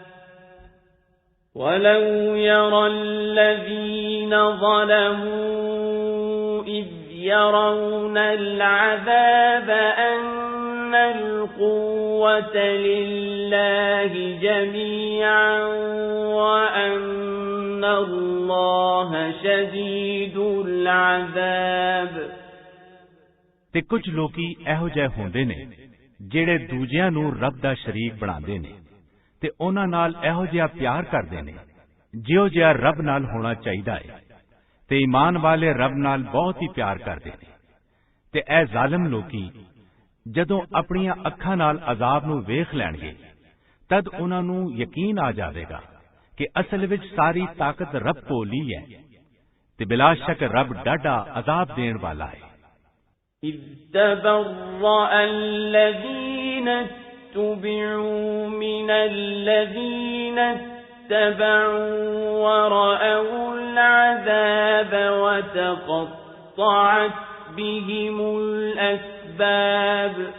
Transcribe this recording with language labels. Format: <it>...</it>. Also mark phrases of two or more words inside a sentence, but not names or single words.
<ar>ولو يرى الذين ظلموا إذ يرون العذاب أن القوة لله جميعا وأن الله شديد العذاب</ar> <pa>ਤੇ ਕੁਝ ਲੋਕੀ ਇਹੋ ਜਿਹੇ ਹੁੰਦੇ ਨੇ ਜਿਹੜੇ ਦੂਜਿਆਂ ਨੂੰ ਰੱਬ ਦਾ ਸ਼ਰੀਕ ਬਣਾਉਂਦੇ ਨੇ ਤੇ ਉਹਨਾਂ ਨਾਲ ਇਹੋ ਜਿਹਾ ਪਿਆਰ ਕਰਦੇ ਨੇ ਜਿਹੋ ਜਿਹਾ ਰੱਬ ਨਾਲ ਹੋਣਾ ਚਾਹੀਦਾ ਹੈ ਤੇ ਈਮਾਨ ਵਾਲੇ ਰੱਬ ਨਾਲ ਬਹੁਤ ਹੀ ਪਿਆਰ ਕਰਦੇ ਨੇ ਤੇ ਇਹ ਜ਼ਾਲਮ ਲੋਕੀ ਜਦੋਂ ਆਪਣੀਆਂ ਅੱਖਾਂ ਨਾਲ ਅਜ਼ਾਬ ਨੂੰ ਵੇਖ ਲੈਣਗੇ ਤਦ ਉਹਨਾਂ ਨੂੰ ਯਕੀਨ ਆ ਜਾਵੇਗਾ ਕਿ ਅਸਲ ਵਿੱਚ ਸਾਰੀ ਤਾਕਤ ਰੱਬ ਕੋਲ ਹੀ ਹੈ ਤੇ ਬਿਲਾ ਸ਼ੱਕ ਰੱਬ ਡਾਢਾ ਅਜ਼ਾਬ ਦੇਣ ਵਾਲਾ ਹੈ</pa> <ar>إذ تبرأ الذين اتبعوا من الذين اتبعوا ورأوا العذاب وتقطعت بهم الأسباب</ar>